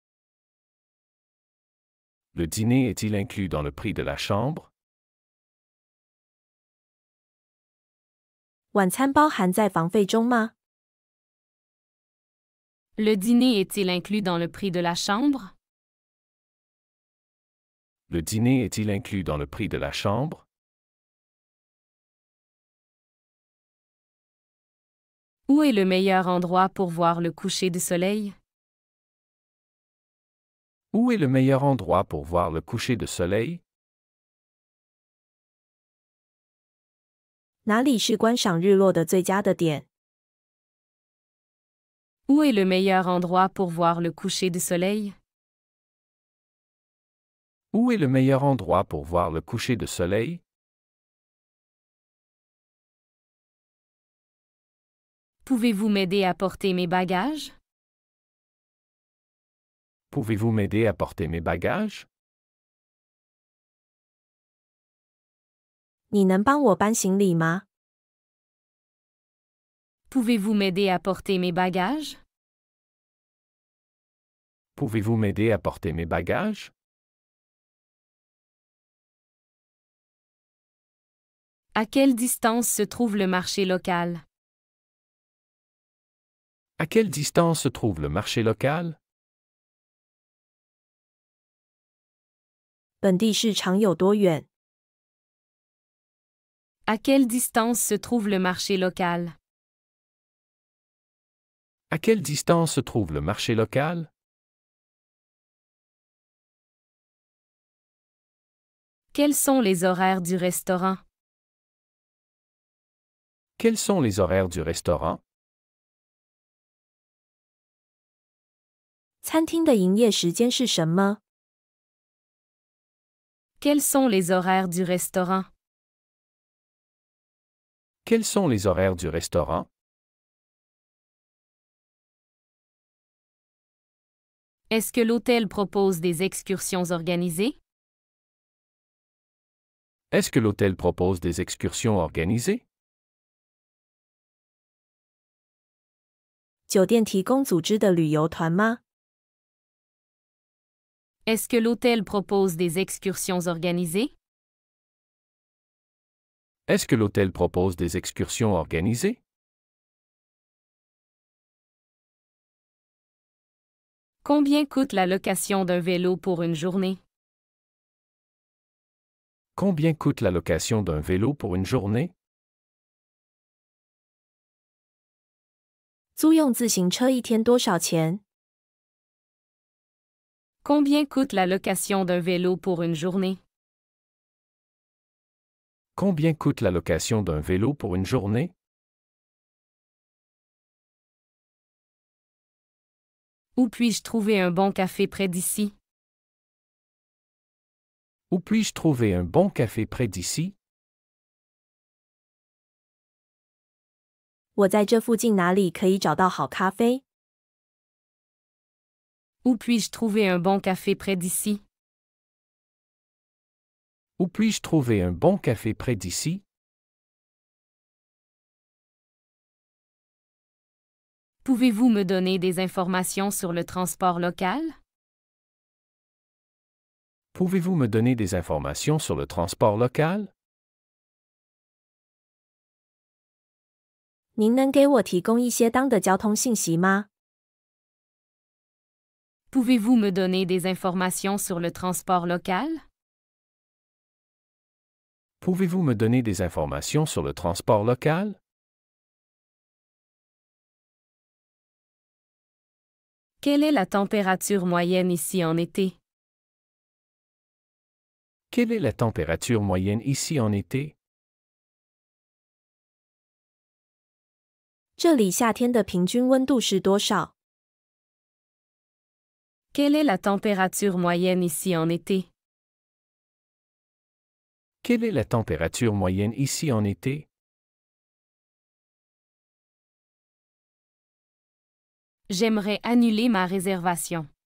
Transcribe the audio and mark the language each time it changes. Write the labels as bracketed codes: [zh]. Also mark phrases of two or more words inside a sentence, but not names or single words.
[fr] Le dîner est-il inclus dans le prix de la chambre? [zh] 晚餐包含在房费中吗？ [fr] Le dîner est-il inclus dans le prix de la chambre? Le dîner est-il inclus dans le prix de la chambre? Où est le meilleur endroit pour voir le coucher du soleil? Où est le meilleur endroit pour voir le coucher de soleil? [zh] 哪里是观赏日落的最佳的点？ [fr] Où est le meilleur endroit pour voir le coucher du soleil? Où est le meilleur endroit pour voir le coucher de soleil? Pouvez-vous m'aider à porter mes bagages? Pouvez-vous m'aider à porter mes bagages? [zh] 你能帮我搬行李吗？ [fr] Pouvez-vous m'aider à porter mes bagages? Pouvez-vous m'aider à porter mes bagages? À quelle distance se trouve le marché local? À quelle distance se trouve le marché local? [zh] 本地市场有多远？ [fr] À quelle distance se trouve le marché local? À quelle distance se trouve le marché local? Quels sont les horaires du restaurant? Quels sont les horaires du restaurant? [zh] 餐厅的营业时间是什么？ [fr] Quels sont les horaires du restaurant? Quels sont les horaires du restaurant? Est-ce que l'hôtel propose des excursions organisées? Est-ce que l'hôtel propose des excursions organisées? [zh] 酒店提供组织的旅游团吗？ [fr] Est-ce que l'hôtel propose des excursions organisées? Est-ce que l'hôtel propose des excursions organisées? Combien coûte la location d'un vélo pour une journée? Combien coûte la location d'un vélo pour une journée? [zh] 租用自行车一天多少钱？ [fr] Combien coûte la location d'un vélo pour une journée? Combien coûte la location d'un vélo pour une journée? Où puis-je trouver un bon café près d'ici? Où puis-je trouver un bon café près d'ici? [zh] 我在这附近哪里可以找到好咖啡？ [fr] Où puis-je trouver un bon café près d'ici? Où puis-je trouver un bon café près d'ici? Pouvez-vous me donner des informations sur le transport local? Pouvez-vous me donner des informations sur le transport local? [zh] 您能给我提供一些当的交通信息吗？ [fr] Pouvez-vous me donner des informations sur le transport local? Pouvez-vous me donner des informations sur le transport local? Quelle est la température moyenne ici en été? Quelle est la température moyenne ici en été? [zh] 这里夏天的平均温度是多少？ [fr] Quelle est la température moyenne ici en été? Quelle est la température moyenne ici en été? J'aimerais annuler ma réservation.